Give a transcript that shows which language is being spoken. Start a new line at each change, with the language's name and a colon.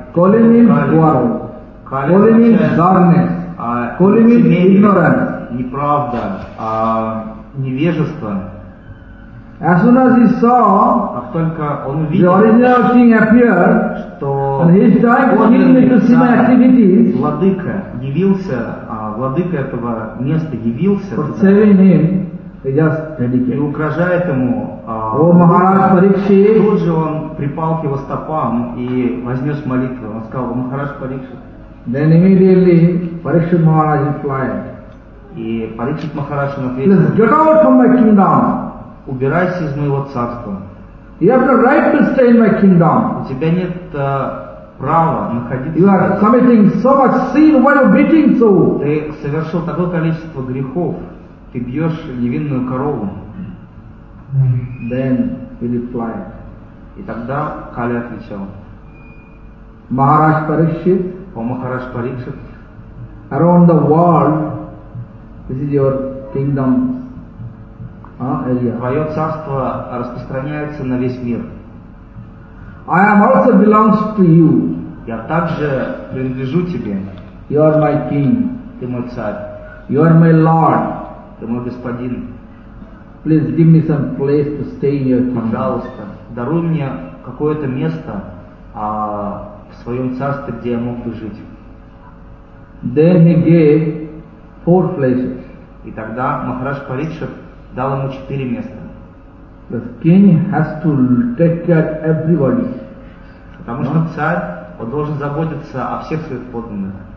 English: Koli means quarrel. Koli means darkness. Koli means ignorance.
Russian: Неправда, невежество.
English: As soon as he saw the original king appear, and he tried to kill me to see my activities,
Russian: владыка явился, владыка этого места явился,
English: for saving him, he just dedicated.
Russian: И угрожает ему, о, Махарадж Парикшит, тут же он припал к его стопам и вознес молитву. Он сказал, о, Махарадж Парикшит.
English: Then immediately, Парикшит Махарадж replied,
Russian: и Парикшит Махарадж ответил,
English: let's get out from my kingdom.
Russian: Убирайся из моего царства.
English: You have the right to stay in my kingdom.
Russian: У тебя нет права находиться.
English: You are committing so much sin while beating so.
Russian: Ты совершил такое количество грехов. Ты бьешь невинную корову.
English: Then he replied.
Russian: И тогда Кали отвечал. Махарадж Парикшит. О, Махарадж Парикшит.
English: Around the world, this is your kingdom.
Russian: Твое царство распространяется на весь мир.
English: I am also belongs to you.
Russian: Я также принадлежу тебе.
English: You are my king.
Russian: Ты мой царь.
English: You are my lord.
Russian: Ты мой господин.
English: Please give me some place to stay in your kingdom.
Russian: Пожалуйста, даруй мне какое-то место в своем царстве, где я мог бы жить.
English: Then he gave four places.
Russian: И тогда Махарадж Парикшит дал ему четыре места.
English: The king has to take care of everybody.
Russian: Потому что царь, он должен заботиться о всех своих подданных.